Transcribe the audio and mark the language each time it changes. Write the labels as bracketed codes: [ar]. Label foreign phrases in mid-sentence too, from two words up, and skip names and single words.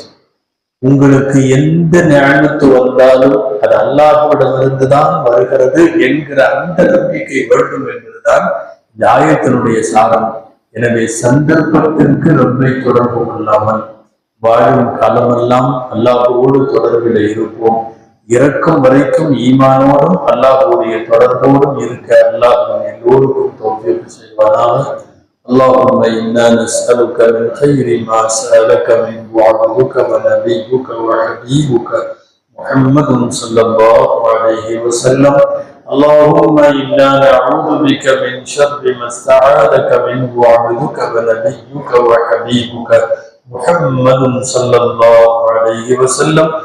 [ta] உங்களுக்கு எந்த ஞானத்து வந்தாலும் அது அல்லாஹ்விடமிருந்துதான் வருகிறது என்கிற அந்த நம்பிக்கை வேண்டும் என்பதுதான் இந்த ஆயத்தினுடைய சாரம். எனவே சந்தர்ப்பத்திற்கு ரப்பை தொடர்பு கொள்ளாமல் வாழும் காலமெல்லாம் அல்லாஹ்வோடு தொடர்பில் இருப்போம். இறக்கும் வரைக்கும் ஈமானோடும் அல்லாஹ்வுடைய தொடர்போடும் இருக்க அல்லாஹ் எல்லோருக்கும் தௌஃபீக் செய்வானாக. [ar] اللهم إنا نسألك من خير ما سألك منه عبدك ونبيك وحبيبك محمد صلى الله عليه وسلم. اللهم إنا نعوذ بك من شر ما استعاذك منه عبدك ونبيك وحبيبك محمد صلى الله عليه وسلم.